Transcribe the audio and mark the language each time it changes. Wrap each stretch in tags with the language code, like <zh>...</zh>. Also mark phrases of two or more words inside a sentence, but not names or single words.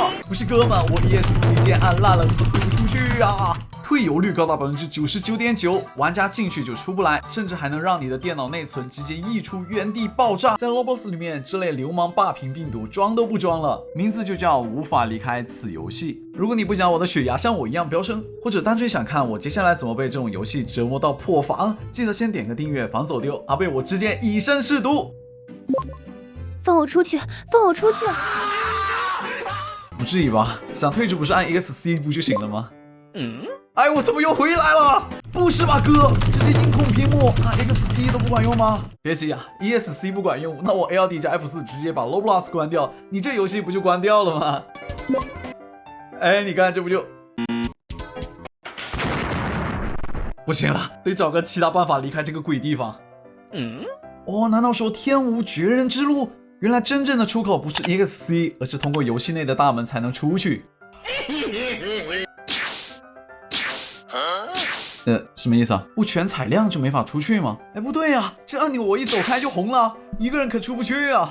<zh>不是哥们，我 ESC 键按烂了，怎么退不出去啊？退游率高达 99.9%， 玩家进去就出不来，甚至还能让你的電腦內存直接溢出，原地爆炸。在 Roblox 裡面，這類流氓霸屏病毒裝都不裝了，名字就叫無法離開此遊戲。如果你不想我的血壓像我一樣飆升，或者單純想看我接下來怎麼被這種遊戲折磨到破防，記得先點個訂閱防走丟。阿貝我直接以身試毒。放我出去！放我出去！不至於吧？想退出不是按 ESC 不就行了嗎？哎，我怎麼又回來了？不是吧，哥，直接硬控屏幕，按 ESC 都不管用嗎？別急啊 ，ESC 不管用，那我 ALD 加 F4 直接把 Roblox 關掉，你這遊戲不就關掉了嗎？哎，你看這不就……不行了，得找個其他辦法離開這個鬼地方。哦，難道說天無絕人之路？原來真正的出口不是 ESC， 而是通過遊戲內的大門才能出去。什麼意思啊？不全採亮就沒法出去嗎？哎，不對呀，這按鈕我一走開就紅了，一個人可出不去啊！</zh>